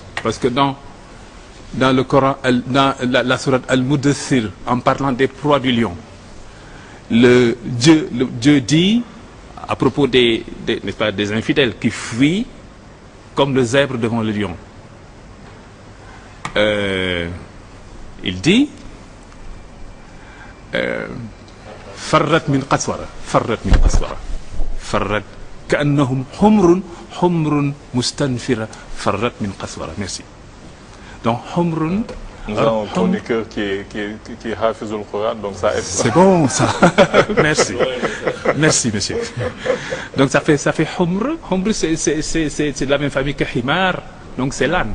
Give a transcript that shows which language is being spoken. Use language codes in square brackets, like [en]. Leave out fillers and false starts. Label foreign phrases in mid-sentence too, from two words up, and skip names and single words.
[fr] Parce que dans le Coran, dans la sourate Al-Mudaththir, en parlant des proies du lion, Dieu dit, à propos n'est-ce pas, des infidèles qui fuient comme le zèbre devant le lion. Il dit [ar] فرت من قسورة فرت كأنهم حمر مستنفرة فرت من قسورة. [fr] Merci. Donc humrun. Nous avons un chroniqueur qui est [ar] حافظ القرآن, [fr] donc ça aide. C'est bon ça. Merci. Merci monsieur. Donc ça fait humr. Humr c'est de la même famille que himar. Donc c'est l'âne.